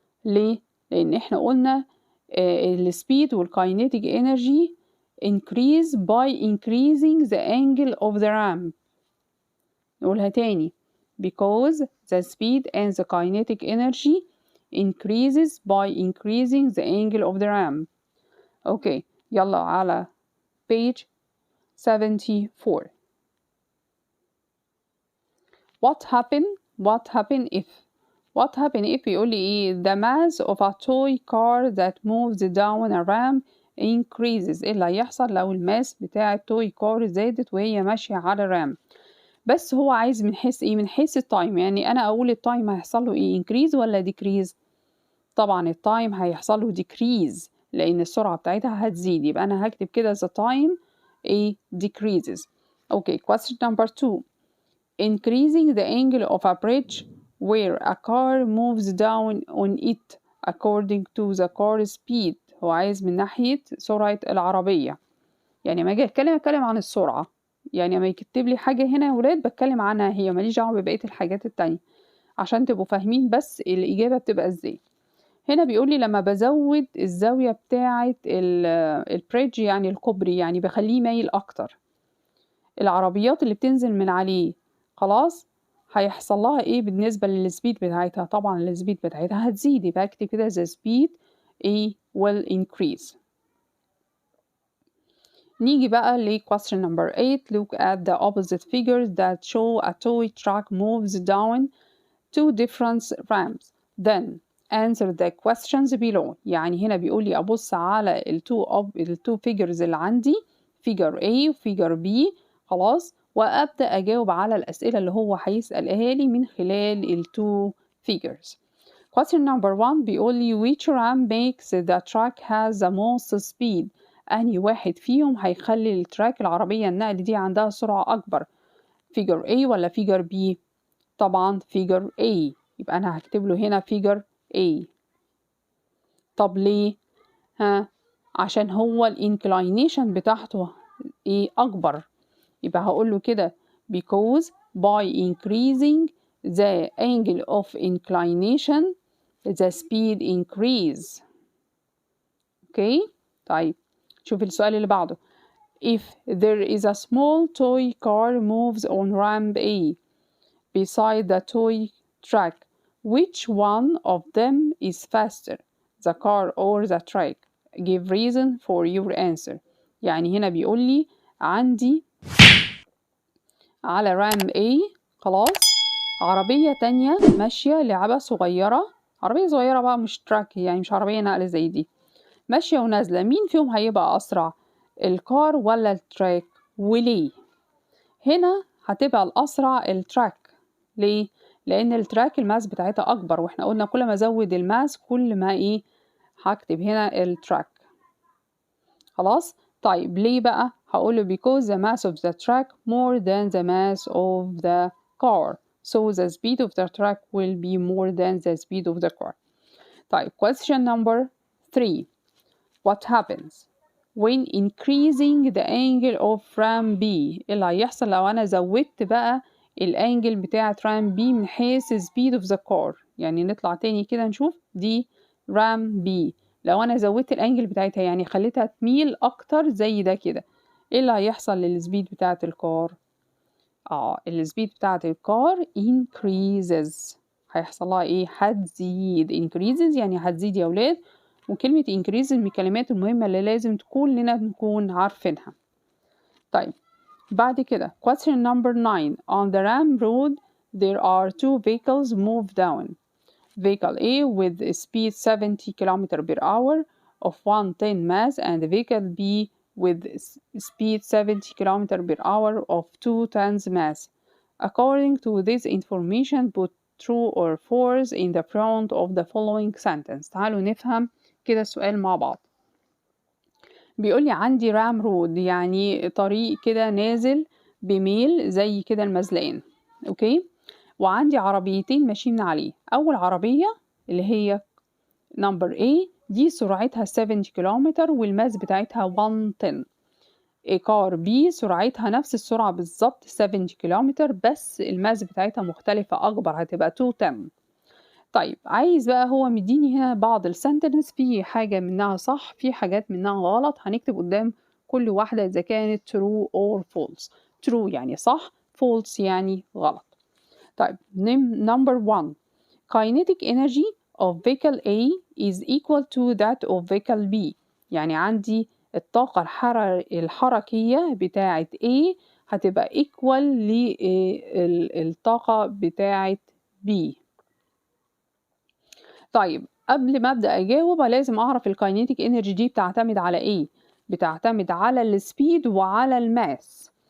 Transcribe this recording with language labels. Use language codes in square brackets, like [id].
[ar] ليه؟ لأن احنا قلنا السبيد والكاينيتيك انرجي [en] increase by increasing the angle of the ramp. [ar] نقولها تاني [en] because the speed and the kinetic energy increases by increasing the angle of the ramp. Okay, [ar] يلا على [en] page 74. What happen if what happen if [ar] يقول لي ايه [en] the mass of a toy car that moves down a ramp increases. [ar] ايه اللي هيحصل لو الماس بتاع التوي كار زادت وهي ماشية على رام؟ بس هو عايز من حيث ايه؟ من حيث التايم. يعني انا اقول التايم هيحصل له ايه؟ increase ولا decrease؟ طبعا التايم هيحصل له decrease لان السرعة بتاعتها هتزيد. يبقى انا هكتب كده [en] the time a decreases. Okay, question number 2. Increasing the angle of a bridge where a car moves down on it according to the car's speed. [ar] هو عايز من ناحية سرعة العربية. يعني ما اجي اتكلم عن السرعة. يعني ما يكتب لي حاجة هنا يا ولاد بتكلم عنها هي، ماليش دعوة ببقية الحاجات التانية عشان تبقوا فاهمين بس الإجابة بتبقى ازاي. هنا بيقول لي لما بزود الزاوية بتاعة البريدج يعني الكوبري، يعني بخليه مايل أكتر، العربيات اللي بتنزل من عليه خلاص هيحصل لها ايه بالنسبة للسبيد بتاعتها؟ طبعا السبيد بتاعتها هتزيد. يبقى اكتب كده [en] the speed a will increase. [ar] نيجي بقى ل [en] question number 8. Look at the opposite figures that show a toy truck moves down two different ramps. Then answer the questions below. [ar] يعني هنا بيقول لي أبص على التو figures اللي عندي، figure A و figure B خلاص، وأبدأ أجاوب على الأسئلة اللي هو هيسألها لي من خلال التو figures. Question number 1 بيقول لي [en] which ramp makes the truck has the most speed. [ar] أنهي واحد فيهم هيخلي التراك العربية النقل دي عندها سرعة أكبر؟ figure A ولا figure B؟ طبعا figure A. يبقى أنا هكتب له هنا figure A. طب ليه؟ عشان هو الانكلاينيشن بتاعته ايه أكبر. يبقى هقول له كده [en] because by increasing the angle of inclination the speed increase. [ar] اوكي طيب شوف السؤال اللي بعده. [en] If there is a small toy car moves on ramp A beside the toy track, which one of them is faster, the car or the track? Give reason for your answer. [ar] يعني هنا بيقول لي عندي على رام A خلاص عربية تانية ماشية لعبة صغيرة، عربية صغيرة بقى مش تراك، يعني مش عربية نقل زي دي، ماشية ونازلة، مين فيهم هيبقى أسرع؟ الكار ولا التراك؟ وليه؟ هنا هتبقى الأسرع التراك. ليه؟ لأن التراك الماس بتاعتها أكبر، وإحنا قلنا كل ما أزود الماس كل ما إيه هكتب هنا التراك. خلاص؟ طيب ليه بقى؟ هقوله [en] because the mass of the track more than the mass of the car, so the speed of the track will be more than the speed of the car. طيب question number 3. What happens when increasing the angle of RAM B؟ [ar] اللي هيحصل لو أنا زودت بقى الانجل بتاعة RAM B من حيث [en] speed of the car. [ar] يعني نطلع تاني كده نشوف دي RAM B، لو أنا زودت الانجل بتاعتها يعني خليتها تميل أكتر زي ده كده، ايه اللي هيحصل للسبيد بتاعة الكار؟ السبيد بتاعة الكار [en] increases. [ar] هيحصل لها ايه؟ هتزيد. increases يعني هتزيد يا ولاد، وكلمة increase من الكلمات المهمة اللي لازم كلنا نكون عارفينها. طيب بعد كده question number 9. [en] On the ram road there are two vehicles move down. Vehicle A with speed 70 km per hour of 110 mass and vehicle B with speed 70 km per hour of 2 tons mass. According to this information put true or false in the front of the following sentence. [ar] تعالوا نفهم كده السؤال مع بعض. بيقولي عندي رام رود يعني طريق كده نازل بميل زي كده المزلقان، اوكي، وعندي عربيتين ماشيين عليه. اول عربية اللي هي نمبر A دي سرعتها 70 كيلومتر والماس بتاعتها 110. كار B سرعتها نفس السرعة بالظبط 70 كيلومتر بس الماس بتاعتها مختلفة أكبر هتبقى 210. طيب عايز بقى هو مديني هنا بعض السنتنس، في حاجة منها صح في حاجات منها غلط، هنكتب قدام كل واحدة إذا كانت [en] true or false. [ar] true يعني صح، false يعني غلط. طيب number 1. [en] kinetic energy of vehicle A is equal to that of vehicle B. [ar] يعني عندي الطاقة الحركية بتاعة A هتبقى equal للطاقة بتاعة B. طيب قبل ما أبدأ أجاوب لازم أعرف الكاينيتيك انرجي دي بتعتمد على إيه؟ بتعتمد على السبيد وعلى الماس.